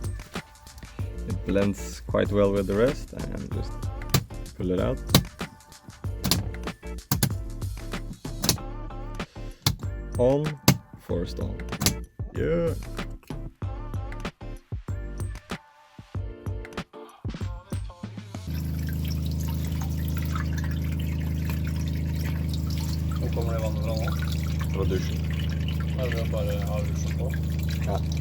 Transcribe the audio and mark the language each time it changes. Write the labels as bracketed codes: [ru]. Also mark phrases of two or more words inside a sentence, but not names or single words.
[en] It blends quite well with the rest, and just pull it out. On, forced on. Yeah. [no] Hvor kommer det vannet fra nå? Fra dusjen. Er det bare har dusjen på? Ja.